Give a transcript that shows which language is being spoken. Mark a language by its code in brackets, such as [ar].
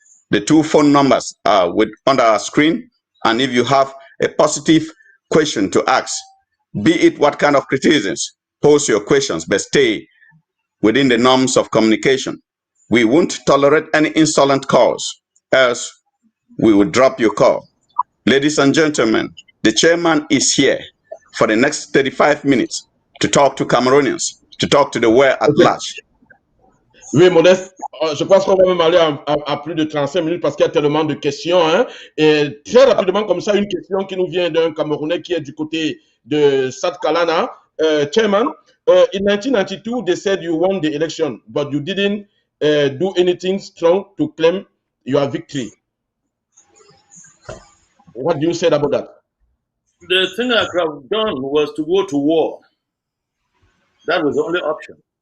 [en] The two phone numbers are on our screen, and if you have a positive question to ask, be it what kind of criticisms, pose your questions, but stay within the norms of communication. We won't tolerate any insolent calls, else we will drop your call. Ladies and gentlemen, the chairman is here for the next 35 minutes to talk to Cameroonians, to talk to the world at large. [fr] Oui, Modeste, je pense qu'on va même aller à plus de 35 minutes parce qu'il y a tellement de questions. Hein. Et très rapidement, comme ça, une question qui nous vient d'un Camerounais qui est du côté de Sat Kalana. [en] Chairman, in 1992, they said you won the election, but you didn't do anything strong to claim your victory. What do you say about that? The thing I could have done was to go to war. That was the only option.